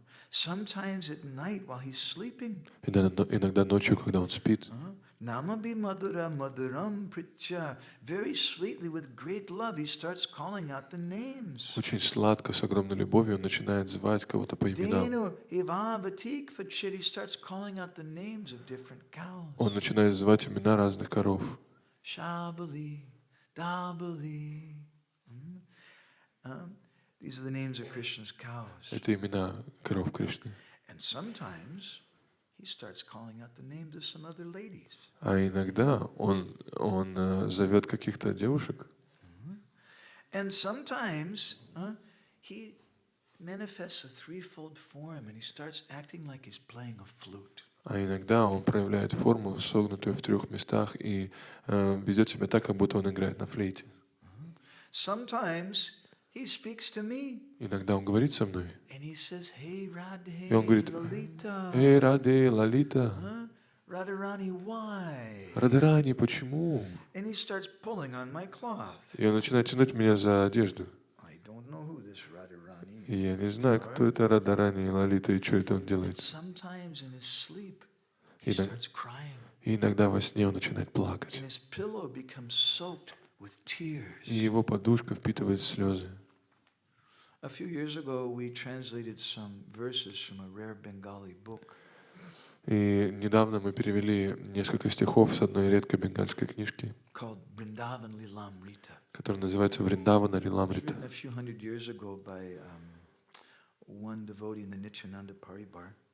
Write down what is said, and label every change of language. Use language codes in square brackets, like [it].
[en] Sometimes at night while he's sleeping. [ru] Иногда ночью, когда он спит. Namabi madura maduram pritya. [en] Very sweetly, with great love, he starts calling out the names. [ru] Очень сладко, с огромной любовью он начинает звать кого-то по именам. Denu ivavatik fachit. [en] He starts calling out the names of different cows. [ru] Он начинает звать имена разных коров. [en] Shabali, Dabali. These are the names of Krishna's cows. [ru] Это имена коров Кришны. [en] And sometimes he starts calling out the names of some other ladies. [ru] А иногда он зовет каких-то девушек. [en] And sometimes he manifests a threefold form and he starts acting like he's playing a flute. [ru] А иногда он проявляет форму, согнутую в 3 местах, и ведет себя так, как будто он играет на флейте. [en] Sometimes he speaks to me. [ru] Иногда он говорит со мной. [en] And he says, "Hey Radhe, [ru] И он говорит: [en] Lalita." [ru] «Эй, Раде, Лалита, [en] Radharani, why? [ru] Радарани, почему?» [en] And he starts pulling on my cloth. [ru] И он начинает тянуть меня за одежду. [en] I don't know who this Radharani [ru] И я не знаю, кто это Радарани и Лалита, и что это он делает. [en] Sometimes in his sleep, [ru] И [en] he starts crying. [ru] иногда во сне он начинает плакать. [en] And his pillow becomes soaked with tears. [ru] И его подушка впитывает слезы. [en] A few years ago, we translated some verses from a rare Bengali book. [ru] И недавно мы перевели несколько стихов с одной редкой бенгальской книжки, [en] Called Vrindavan Lilamrita. [ru] которая называется «Вриндавана Лиламрита». [en] Written a few hundred years ago by one devotee in the Nityananda Paribar.